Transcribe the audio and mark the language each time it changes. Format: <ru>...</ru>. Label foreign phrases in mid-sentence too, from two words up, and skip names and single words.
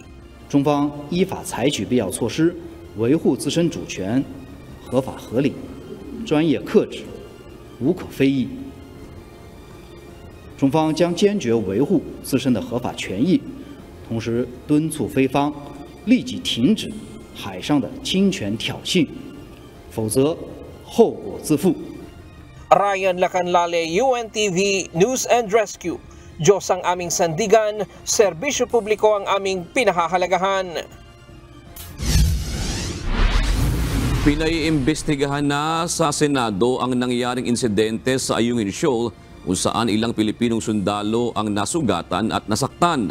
<zh>中方依法采取必要措施，维护自身主权，合法合理，专业克制，无可非议。中方将坚决维护自身的合法权益，同时敦促菲方立即停止海上的侵权挑衅，否则后果自负。</zh> <tl>Ryan Lacanlale, UNTV News and Rescue. Diyos ang aming sandigan, serbisyo publiko ang aming pinahahalagahan. Pinaiimbestigahan na sa Senado ang nangyaring insidente sa Ayungin Shoal kung saan ilang Pilipinong sundalo ang nasugatan at nasaktan.</tl>